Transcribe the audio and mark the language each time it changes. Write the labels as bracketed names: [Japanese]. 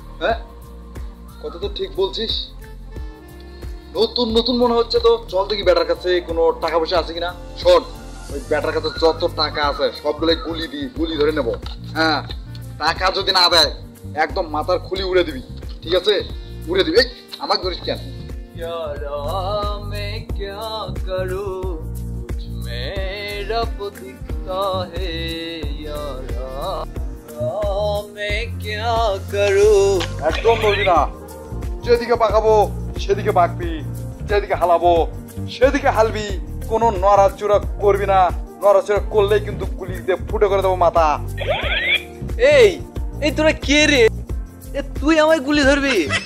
[Bangla] হ্যাঁ, কত তো ঠিক বলছিস। নতুন নতুন মনে হচ্ছে তো। চল দেখি ব্যাটার কাছে কোনো টাকা পয়সা আছে কিনা। শোন, ওই ব্যাটার কাছে যত টাকা আছে সবগুলোই গুলি ধরে নেব। হ্যাঁ, টাকা যদি না দেয় একদম মাথার খুলি উড়ে দিবি, ঠিক আছে? উড়ে দিবি। আমাকে ধরিস কেন? [Hindi] मैं क्या करूं कुछ मेरा दिखता है यारा, मैं क्या करूं। [Bangla] একদম বলবি না। যেদিকে পাকাবো সেদিকে পাকবি, যেদিকে হালাবো সেদিকে হালবি। কোনো নড়াচড়া করবি না। নড়াচড়া করলেই কিন্তু গুলি দিয়ে ফুটো করে দেবো মাথা। এই এই তোরা কে রে? এ তুই আমায় গুলি ধরবি?